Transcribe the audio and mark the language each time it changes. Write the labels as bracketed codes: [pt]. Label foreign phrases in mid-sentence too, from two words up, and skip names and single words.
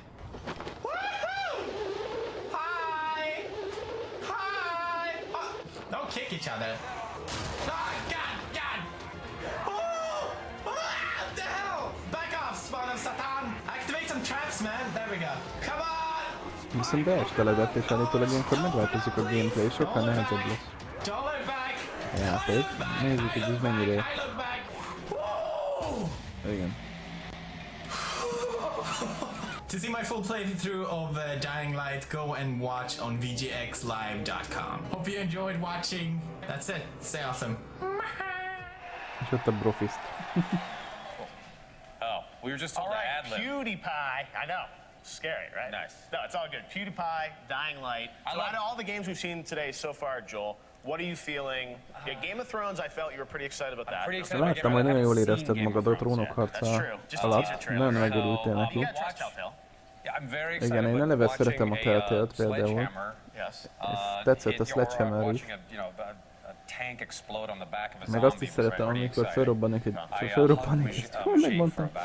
[en] Woohoo! Hi! Hi! Oh, don't kick each other. Oh, god, god! Oh! What the hell? Back off, spawn of Satan! Activate some traps, man. There we go. Come on! [hu] Viszont beesteledett, és állítólag ilyenkor megváltozik a gameplay, sokkal nehezebb lesz. A játék. Nézzük, hogy ez mennyire... Igen. [en] To see my full playthrough of Dying Light, go and watch on vgxlive.com. Hope you enjoyed watching. That's it. Stay awesome. [hu] És ott a brofist. [en] Oh, we were just told to ad-lib. PewDiePie. I know. Scary, right? Nice. No, it's all good. PewDiePie, Dying Light. So out of all the games we've seen today so far, Joel, what are you feeling? Yeah, Game of Thrones, I felt you were pretty excited about that. Pretty excited. [hu] Láttam, hogy nagyon jól érezted magad a Trónok harca alatt. Nagyon megörültél neki. Igen, én eleve szeretem a Telltale-t például. És tetszett a Sledgehammer is. Meg azt is szeretem, amikor felrobbannak megmondtam.